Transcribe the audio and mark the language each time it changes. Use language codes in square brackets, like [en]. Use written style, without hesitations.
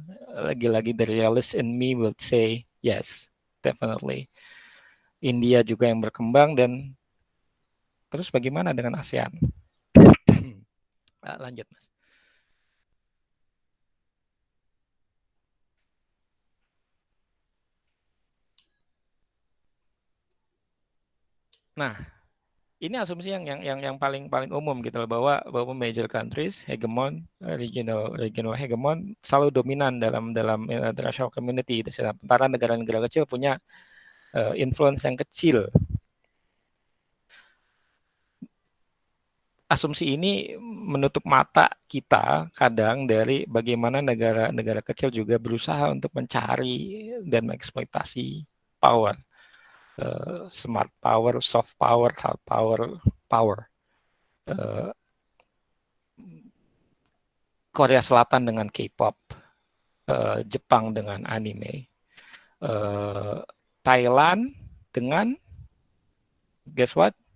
[id] Lagi-lagi [en] the realist in me will say yes, definitely. [id] India juga yang berkembang, dan terus bagaimana dengan ASEAN? Lanjut, Mas. Nah, ini asumsi yang paling umum gitu loh, bahwa [en] major countries hegemon, regional hegemon [id] selalu dominan dalam [en] international community. [id] Sementara negara-negara kecil punya influence yang kecil. Asumsi ini menutup mata kita kadang dari bagaimana negara-negara kecil juga berusaha untuk mencari dan mengeksploitasi power. [en] Smart power, soft power, hard power. [id] Korea Selatan dengan K-pop, Jepang dengan anime, Thailand dengan [en] guess what?